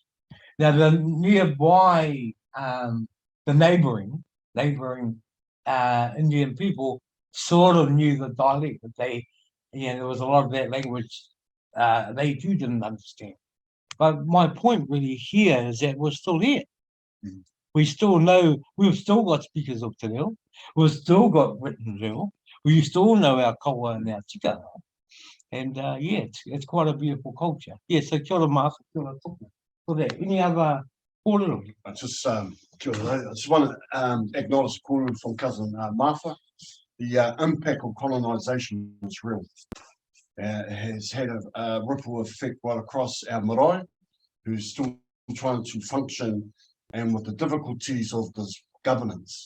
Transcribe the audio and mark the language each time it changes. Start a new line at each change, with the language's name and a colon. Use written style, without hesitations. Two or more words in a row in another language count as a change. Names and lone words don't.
English: Now, the nearby, the neighboring Indian people sort of knew the dialect, but there was a lot of that language they too didn't understand. But my point really here is that we're still here. Mm-hmm. We still know, we've still got speakers of
Māori: Te Reo,
English: we've still got written Reo, we still know our kawa and our tikanga. And it's quite a beautiful culture.
Māori: So kia ora Martha, kia ora tōku.
English: For that, any other kōrero? I just want to acknowledge the kōrero from cousin Martha. The impact of colonisation is real. has had a ripple effect right across our marae, who's still trying to function and with the difficulties of this governance.